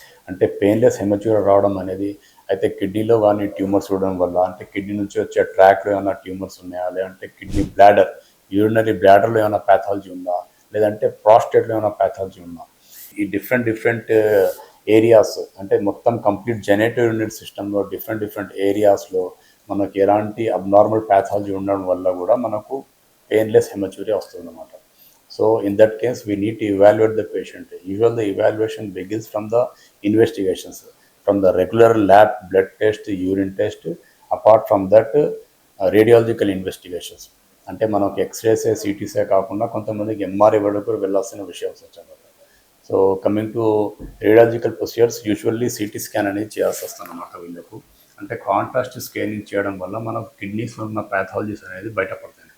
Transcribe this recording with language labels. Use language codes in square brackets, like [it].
[te] అంటే painless haematuria రావడం అనేది అయితే కిడ్నీలో కానీ ట్యూమర్స్ ఉండడం వల్ల, అంటే కిడ్నీ నుంచి వచ్చే ట్రాక్లో ఏమైనా ట్యూమర్స్ ఉన్నాయా, లేదంటే కిడ్నీ బ్లాడర్ యూరినరీ బ్లాడర్లో ఏమైనా ప్యాథాలజీ ఉందా, లేదంటే ప్రాస్టేట్లో ఏమైనా ప్యాథాలజీ ఉందా, ఈ డిఫరెంట్ ఏరియాస్ అంటే మొత్తం కంప్లీట్ జెనేటివ్ యూనిట్ సిస్టంలో డిఫరెంట్ ఏరియాస్లో మనకి ఎలాంటి అబ్నార్మల్ ప్యాథాలజీ ఉండడం వల్ల కూడా మనకు పెయిన్లెస్ హెమటూరియా వస్తుంది అన్నమాట. [en] So in that case, we need to evaluate the patient. Usually the evaluation begins from the investigations, from the regular lab blood test, urine test. Apart from that, radiological investigations. [te] అంటే మనకు ఎక్స్రేసే సిటీసే కాకుండా కొంతమందికి MRI వరకు వెళ్ళాల్సిన విషయం వచ్చాను. [en] so coming to radiological procedures, [te] usually CT scan అనేది చేయాల్సి వస్తుంది అన్నమాట వీళ్ళకు. అంటే కాంట్రాస్ట్ స్కానింగ్ చేయడం వల్ల మనకు కిడ్నీస్లో ఉన్న ప్యాథాలజీస్ అనేది బయటపడతాయి.